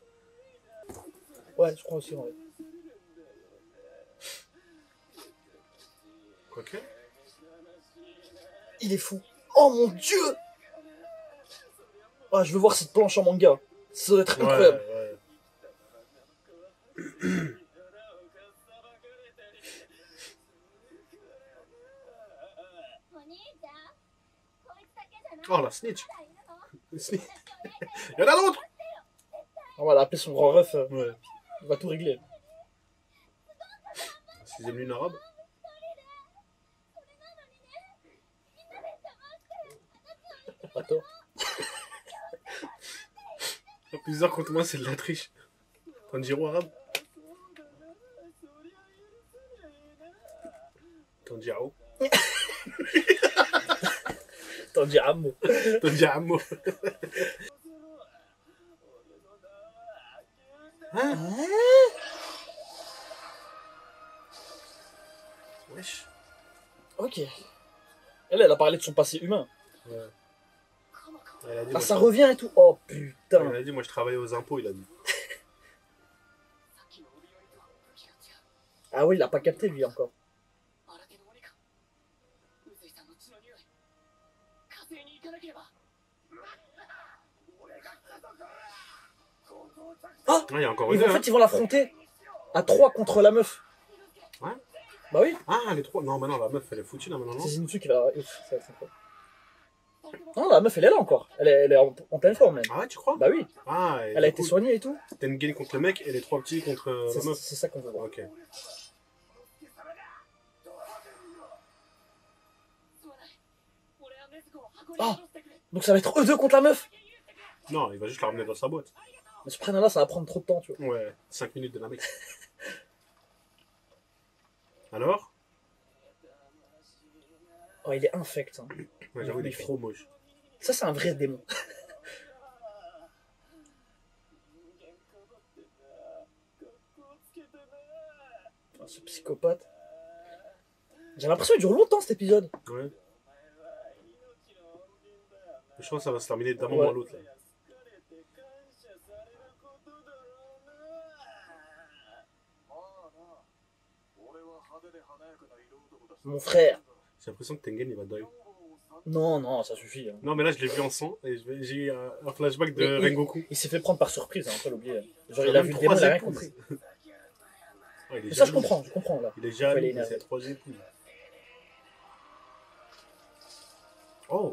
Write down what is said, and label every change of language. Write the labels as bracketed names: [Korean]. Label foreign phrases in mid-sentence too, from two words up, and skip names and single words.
[French] Ouais, je crois aussi, ouais. Ok. Il est fou. Oh mon dieu! Ah, je veux voir cette planche en manga. Ça doit être incroyable. Ouais. [Japanese] お兄ちゃん、こいつだけじゃない。 [French] Oh, la snitch! [Japanese] まだいるの？ [French] Le snitch. Il y en a d'autres! On va l'appeler son grand ref. Ouais. Il va tout régler. 6ème lune arabe. [Japanese] それなのにね、みんなで邪魔して。 [French] Pas tort. Plusieurs contre moi, c'est de la triche. Tanjiro arabe. Tanjiro. T'en dis un mot. Tanjiro. Hein? Wesh. Ok. Elle a parlé de son passé humain. Ouais. Elle a dit, Ah, moi, ça je- revient et tout. Oh Elle putain. a dit, moi je travaillais aux impôts, il a dit. [Japanese] さっきの帯よりと武器が違う。 [French] Ah oui, il a pas capté lui encore. [Japanese] 新手の鬼か。宇髄さんの血の匂い。火星に行かなければ。俺が来たぞこら。ここを着 [French] Ah! Ah, il y a encore Ils une. vont, en fait, ils vont l'affronter à 3 contre la meuf. Ouais. Bah oui. Ah, les trois. Non, maintenant la meuf elle est foutue là maintenant. Non, C'est Zenitsu qui va. Ouf, ça va être incroyable. Non, la meuf, elle est là encore. Elle est en pleine forme même. Ah ouais, tu crois? Bah oui. Ah, et Elle a du été coup, soignée et tout. Tengen contre le mec et les trois petits contre la meuf. C'est ça qu'on veut voir. Ok. [Japanese] そうない。俺は禰豆子を箱に戻してくれ。 [French] Donc ça va être eux deux contre la meuf. Non, il va juste la ramener dans sa boîte. Mais ce là ça va prendre trop de temps, tu vois. Ouais, 5 minutes de la mec. Alors? Oh, il est infect. Hein. Ouais, j'avoue, il est trop moche. Ça, c'est un vrai démon. Oh, ce psychopathe. J'ai l'impression qu'il dure longtemps cet épisode. Ouais. Je pense que ça va se terminer d'un Ouais. moment à l'autre là. [Japanese] まあな、俺は派手 [French] Mon frère. J'ai l'impression que Tengen il va die. Non, non, ça suffit. Hein. Non, mais là je l'ai vu en sang et j'ai eu un flashback de Mais Rengoku. Il s'est fait prendre par surprise, hein, faut l'oublier. Genre, Il il a a même vu le démon, trois il a rien épouses. compris. Ouais, il est Mais ça, je jaloux. comprends là. Il est Ouais, jaloux, il est il a énervé. 3 épouses. Oh,